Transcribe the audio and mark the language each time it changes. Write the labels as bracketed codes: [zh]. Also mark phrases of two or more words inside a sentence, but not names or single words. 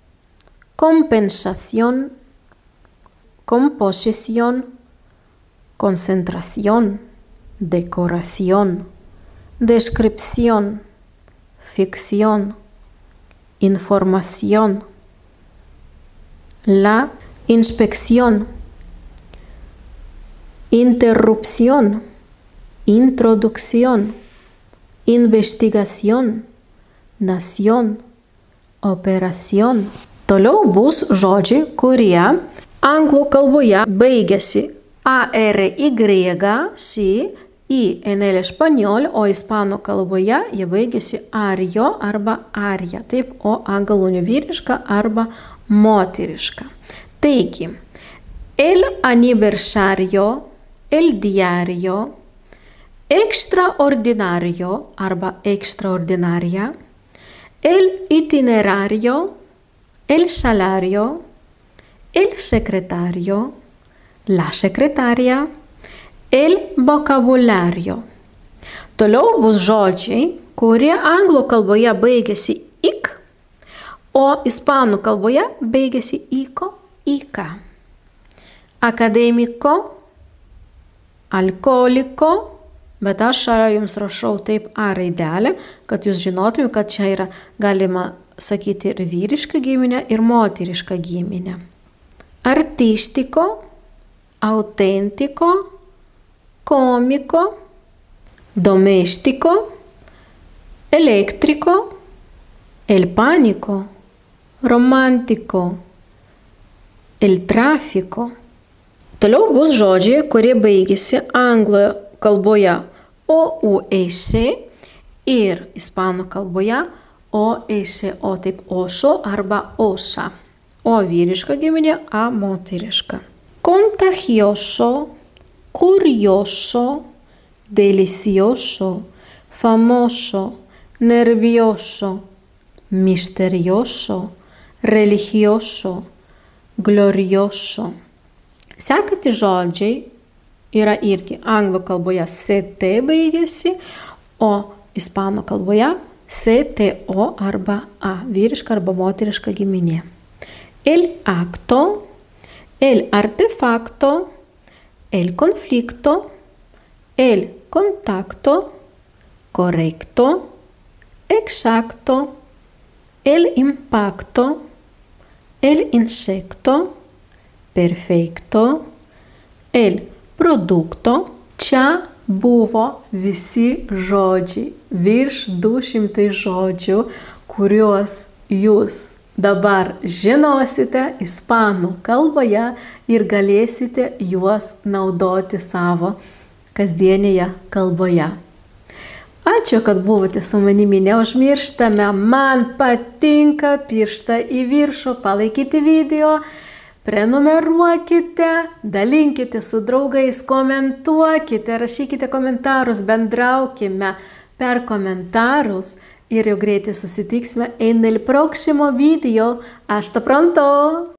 [es] compensación, composición, concentración, decoración, descripción, ficción, información, la inspección, interrupción, introducción, investigación, nación, operación. [lt] Toliau bus žodžiai, kurie anglų kalboje baigiasi ARY, [es] y en el español, [lt] o ispanų kalboje jie baigiasi ario arba aria, taip, o galūnė vyriška arba moteriška. Taigi, [es] el aniversario, el diario, extraordinario arba extraordinaria, el itinerario, el salario, el secretario, la secretaria, el vocabulario. [lt] Toliau bus žodžiai, kurie anglų kalboje baigiasi ik, o ispanų kalboje baigiasi iko, ika. [es] Akademiko, alkoholiko, [lt] bet aš jums rašau taip A raidelę, kad jūs žinotumėte, kad čia yra galima sakyti ir vyrišką giminę, ir moterišką giminę. [es] Artistiko, autentico, cómico, doméstico, eléctrico, el pánico, romántico, el tráfico. [lt] Toliau bus žodžiai, kurie baigiasi anglų kalboje OUEC ir ispanų kalboje OSO, taip oso arba osa, o vyriška giminė A moteriška. [es] Contagioso, curioso, delicioso, famoso, nervioso, misterioso, religioso, glorioso. [lt] Sekantys žodžiai yra irgi anglų kalboje CT baigiasi, o ispanų kalboje CTO arba A, vyriška arba moteriška giminė. [es] El acto, el artefacto, el conflicto, el contacto, correcto, exacto, el impacto, el insecto, perfecto, el producto. [lt] Čia buvo visi žodžiai, virš 200 žodžių, kuriuos jūs dabar žinosite ispanų kalboje ir galėsite juos naudoti savo kasdienėje kalboje. Ačiū, kad buvote su manimi, neužmirštame, man patinka pirštą į viršų, palaikyti video, prenumeruokite, dalinkite su draugais, komentuokite, rašykite komentarus, bendraukime per komentarus. [es] Y yo [lt] greitai susitiksime [es] en el próximo video. Hasta pronto!